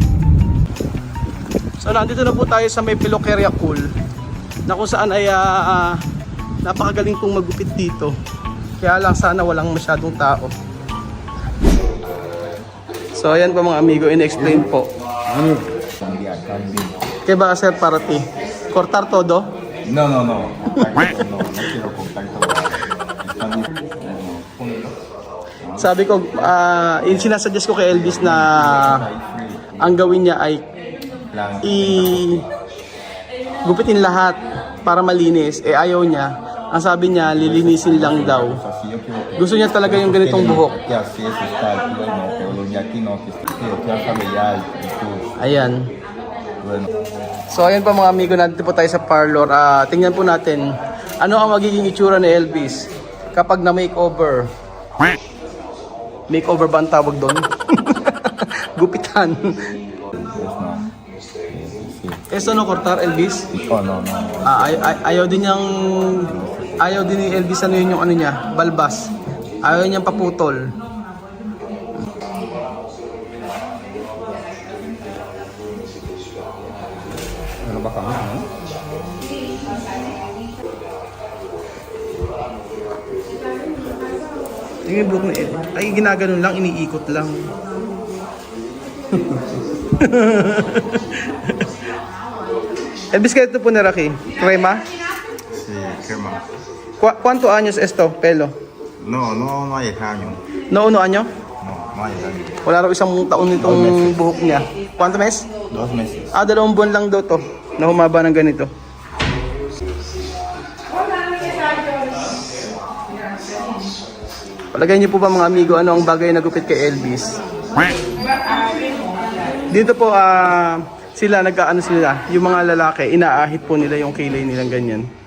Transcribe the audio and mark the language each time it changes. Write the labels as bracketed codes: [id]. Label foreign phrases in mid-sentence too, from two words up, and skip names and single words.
[tl] So nandito na po tayo sa may pelukeria Cool, na kung saan ay napakagaling pong magupit dito. Kaya lang sana walang masyadong tao. So ayan po mga amigo, in-explain po. [es] ¿Qué va a hacer para ti? ¿Cortar todo? No, no quiero cortar todo. [tl] Sabi ko, sinasuggest ko kay Elvis na ang gawin niya ay gupitin lahat para malinis. Ayaw niya. Ang sabi niya, lilinisin lang daw. Gusto niya talaga yung ganitong buhok. Ayan. So ayan pa mga amigo, nandito po tayo sa parlor. Tingnan po natin ano ang magiging itsura ni Elvis kapag na makeover. Makeover ba ang tawag doon? Gupitan. [es] Eso no cortar Elvis? Oh, no. [tl] Ayaw din ni Elvis yun yung ano niya, balbas. Ayaw niyang paputol. Ano ba kami, no? Yung buhok ni Elvis, ay ginaganon lang, iniikot lang. [es] Elvis, ¿qué te poner aquí? ¿Crema? Sí, crema. ¿Cuántos años esto, pelo? No hay año. No, 1 año? No hay año. [tl] Wala raw isang taon nitong buhok niya. [es] ¿Cuánto mes? 2 meses. [tl] 2 buwan lang daw to na humaba ng ganito. Palagay niyo po ba mga amigo, ano ang bagay na gupit kay Elvis? Dito po sila nag-aano sila, yung mga lalaki, inaahit po nila yung kilay nilang ganyan.